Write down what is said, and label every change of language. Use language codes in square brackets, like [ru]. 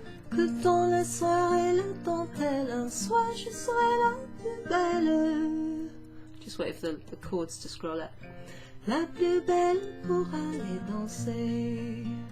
[fr] Que dans la soirée la dentelle, un soir je serai la plus belle. [en] Just wait for the chords to scroll up. [fr] La plus belle pour aller danser.